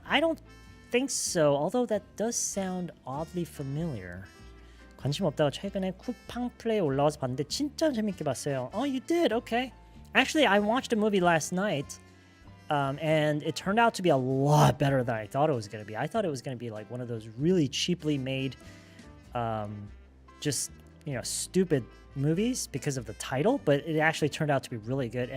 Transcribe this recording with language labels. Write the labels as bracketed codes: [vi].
[en] I don't think so, although that does sound oddly familiar. [ko] 관심 없다가 최근에 쿠팡 플레이 올라와서 봤는데 진짜 재밌게 봤어요. [en] Oh, you did? Okay. Actually, I watched a movie last night, and it turned out to be a lot better than I thought it was going to be. I thought it was going to be like one of those really cheaply made, just, stupid movies because of the title, but it actually turned out to be really good.